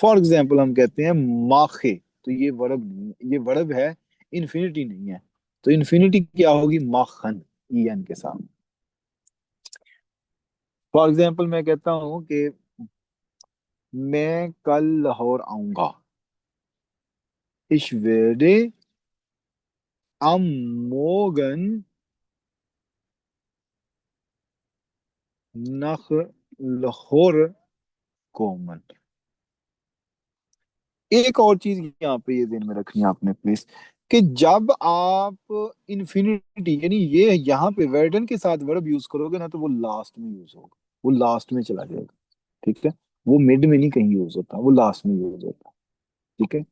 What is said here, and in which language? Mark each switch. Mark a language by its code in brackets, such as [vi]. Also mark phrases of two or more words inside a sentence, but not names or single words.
[en] for example, [hi] हम कहते हैं माखे, तो ये वर्ब नहीं है, ये वर्ब है, इन्फिनिटी नहीं है। तो इन्फिनिटी क्या होगी? माखन, ई एन के साथ। [en] for example, [hi] मैं कहता हूं कि मैं कल लाहौर आऊंगा। [de] Ich werde am Morgen nach लाहौर kommen। [hi] एक और चीज यहाँ पे ये ध्यान में रखनी है आपने प्लीज, कि जब आप इन्फिनिटी यानी ये यहाँ पे वर्डन के साथ वर्ब यूज करोगे ना, तो वो लास्ट में यूज होगा, वो लास्ट में चला जाएगा, ठीक है। वो मिड में नहीं कहीं यूज होता, वो लास्ट में यूज होता है, ठीक है।